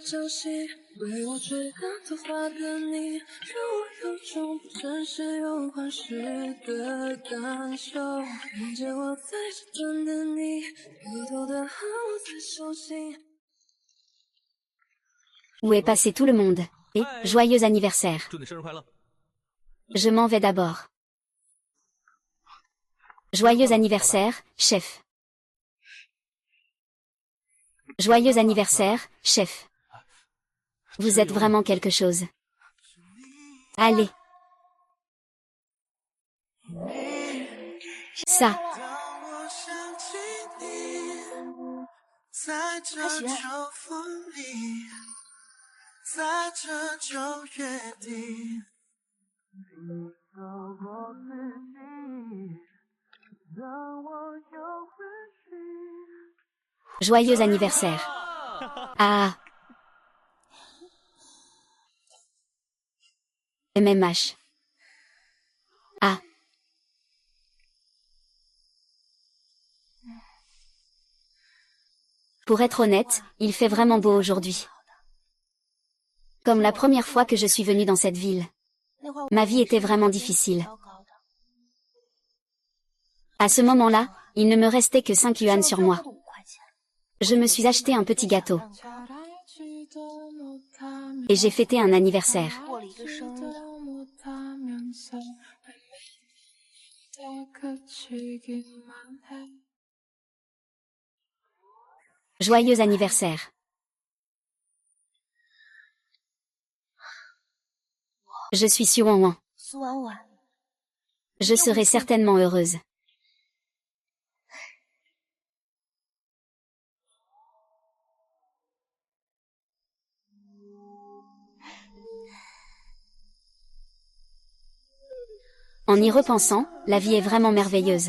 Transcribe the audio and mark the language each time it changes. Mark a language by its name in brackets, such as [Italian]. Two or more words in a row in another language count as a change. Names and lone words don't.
[Chinese] 潮汐，为我吹干头发的你，让我有种不真实又幻视的感受。看见我在这等的你，偷偷的和我在手心。 [French] Où est passé tout le monde? Et, joyeux anniversaire. [Chinese] 祝你生日快乐！ [French] Je m'en vais d'abord. Joyeux anniversaire, chef. Joyeux anniversaire, chef. Vous êtes vraiment quelque chose. Allez. Ça. [Chinese] 当我想起你，在这秋风里，在这九月底，你走过四季，让我有回去。 [French] Joyeux anniversaire. Ah. MMH. Ah. Pour être honnête, il fait vraiment beau aujourd'hui. Comme la première fois que je suis venue dans cette ville. [Chinese] 那会儿我 [French] Ma vie était vraiment difficile. [Chinese] 糟糕的。 [French] À ce moment-là, il ne me restait que 5 yuan sur moi. [Chinese] 5 块钱。 [French] Je me suis acheté un petit gâteau. Et j'ai fêté un anniversaire. [Chinese] 过了一个生日， [French] Joyeux anniversaire. Je suis Xu Wanwan. [Chinese] 苏婉婉， [French] Je serai certainement heureuse. En y repensant, la vie est vraiment merveilleuse.